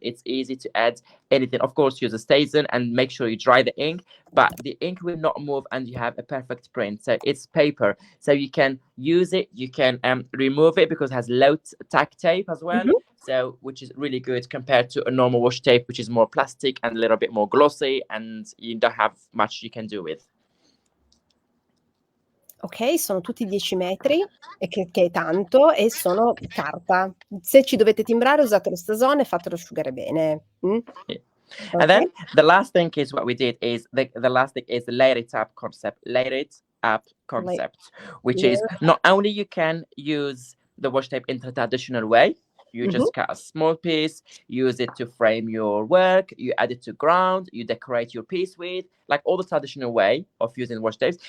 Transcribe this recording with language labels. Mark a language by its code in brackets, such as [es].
[en] It's easy to add anything. Of course, use a stain and make sure you dry the ink, but the ink will not move and you have a perfect print. So it's paper. So you can use it. You can remove it because it has low tack tape as well. Mhm. So which is really good compared to a normal washi tape, which is more plastic and a little bit more glossy, and you don't have much you can do with. [it] Ok, sono tutti 10 metri, e che è tanto, e sono carta. Se ci dovete timbrare usate lo stasone e fatelo asciugare bene. [en] Yeah. Ok? And then the last thing is what we did is the last thing is the layer it up concept. Layer it up concept, which is not only you can use the washi tape in the traditional way. You just cut a small piece, use it to frame your work, you add it to ground, you decorate your piece with, like all the traditional way of using washi tapes.